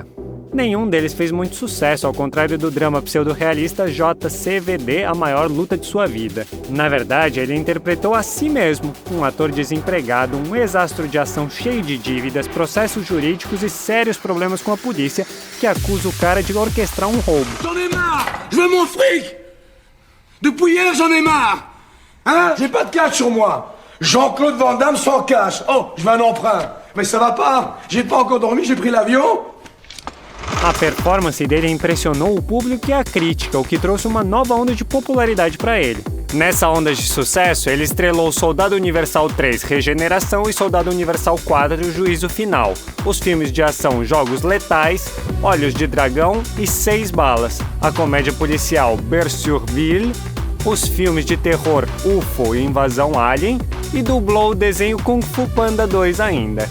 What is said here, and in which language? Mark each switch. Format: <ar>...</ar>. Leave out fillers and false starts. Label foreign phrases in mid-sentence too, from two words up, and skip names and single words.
<pt>Nenhum deles fez muito sucesso, ao contrário do drama pseudo-realista JCVD, A Maior Luta de Sua Vida. Na verdade, ele interpretou a si mesmo, um ator desempregado, um ex-astro de ação cheio de dívidas, processos jurídicos e sérios problemas com a polícia, que acusa o cara de orquestrar um roubo.</pt> <fr>J'en ai marre! Je veux mon fric! Depuis hier, j'en ai marre! Hein? J'ai pas de cash sur moi. Jean-Claude Van Damme sans cash. Oh, je veux un emprunt. Mais ça va pas. J'ai pas encore dormi, j'ai pris l'avion.</fr> <pt>A performance dele impressionou o público e a crítica, o que trouxe uma nova onda de popularidade para ele. Nessa onda de sucesso, ele estrelou Soldado Universal 3, Regeneração e Soldado Universal 4, Juízo Final, os filmes de ação Jogos Letais, Olhos de Dragão e 6 Balas, a comédia policial Bersurville, os filmes de terror UFO e Invasão Alien e dublou o desenho Kung Fu Panda 2 ainda.</pt>